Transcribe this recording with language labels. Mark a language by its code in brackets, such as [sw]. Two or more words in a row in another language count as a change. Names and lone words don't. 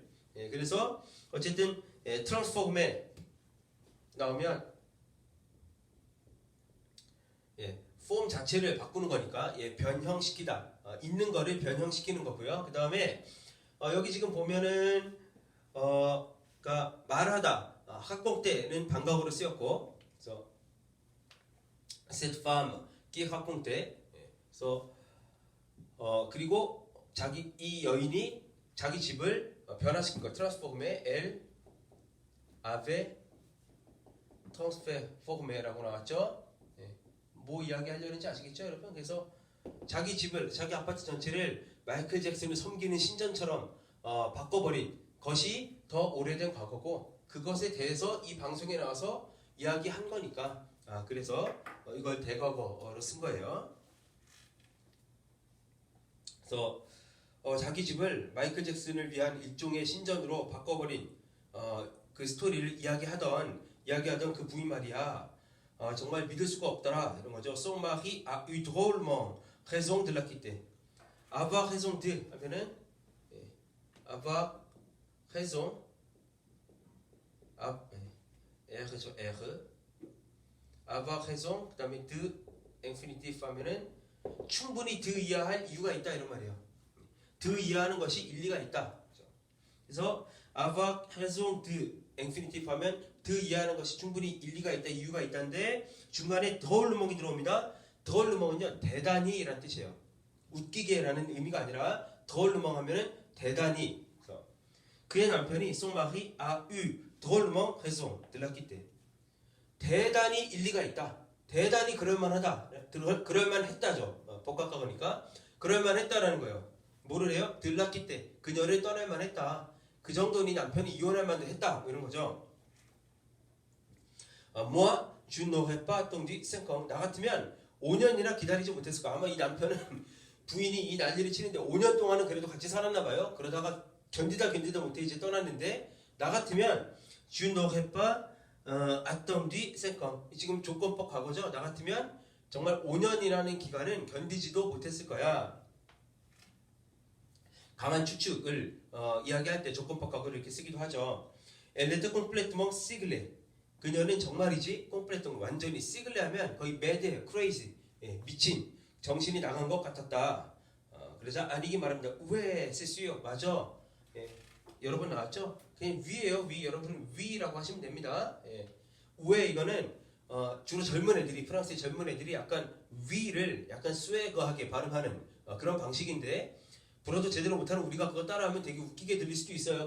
[ko] 예, 그래서 어쨌든 트랜스포메 나오면 폼 자체를 바꾸는 거니까 변형시키다. 있는 거를 변형시키는 거고요. 그 다음에 여기 지금 보면은 그러니까 말하다 학공 때는 반각으로 쓰였고 그래서 [fr] cette femme qui racontait [ko] 그래서 그리고 이 여인이 자기 집을 변화시킨 거. 트랜스포메 [fr] elle avait transformé [ko] 라고 나왔죠. 뭐 이야기하려는지 아시겠죠, 여러분? 그래서 자기 아파트 전체를 마이클 잭슨을 섬기는 신전처럼 바꿔버린 것이 더 오래된 과거고 그것에 대해서 이 방송에 나와서 이야기한 거니까 그래서 이걸 대과거로 쓴 거예요. 그래서 자기 집을 마이클 잭슨을 위한 일종의 신전으로 바꿔버린 그 스토리를 이야기하던 그 부인 말이야. 정말 믿을 수가 없더라 이런 거죠. [fr] Son mari a eu drôlement raison de la quitter. avoir raison de 하면은 avoir raison. [ko] R죠, R. [fr] avoir raison. [ko] 그다음에 de infinitive 하면은 충분히 de 이해할 이유가 있다 이런 말이에요. de 이해하는 것이 일리가 있다. 그래서 [fr] avoir raison de infinitive [ko] 하면 de 이해하는 것이 충분히 일리가 있다, 이유가 있다인데 중간에 drôlement 들어옵니다. drôlement은요 대단히라는 뜻이에요. 웃기게라는 의미가 아니라 drôlement 하면은 대단히. 그의 남편이 [fr] son mari a eu drôlement raison de la quitter. [ko] 대단히 일리가 있다. 대단히 그럴만하다. 그럴만했다죠. 복각하니까 그럴만했다라는 거예요. 뭐를 해요? [fr] de la quitter. [ko] 그녀를 떠날 만했다. 그 정도니 남편이 이혼할 만도 했다. 이런 거죠. [fr] moi je n'aurais pas attendu 5 ans. [ko] 나 같으면 5년이나 기다리지 못했을 거야. 아마 이 남편은 부인이 이 난리를 치는데 5년 동안은 그래도 같이 살았나 봐요. 그러다가 견디다 못해 이제 떠났는데 나 같으면 [fr] je n'aurais pas attendu 5 ans. [ko] 지금 조건법 과거죠. 나 같으면 정말 5년이라는 기간은 견디지도 못했을 거야. 강한 추측을 이야기할 때 조건법 과거를 이렇게 쓰기도 하죠. [fr] Elle était complètement cinglée. [ko] 그녀는 정말이지 complètement 완전히 cinglée 하면 거의 [en] mad, crazy, [ko] 미친, 정신이 나간 것 같았다. 그러자 아니기 말합니다. 왜 c'est 맞아. 여러 번 나왔죠? 그냥 위예요. 위. 여러분은 위라고 하시면 됩니다. 왜 이거는 주로 젊은 애들이 프랑스의 젊은 애들이 약간 위를 약간 스웨거하게 발음하는 그런 방식인데 불어도 제대로 못하는 우리가 그거 따라하면 되게 웃기게 들릴 수도 있어요.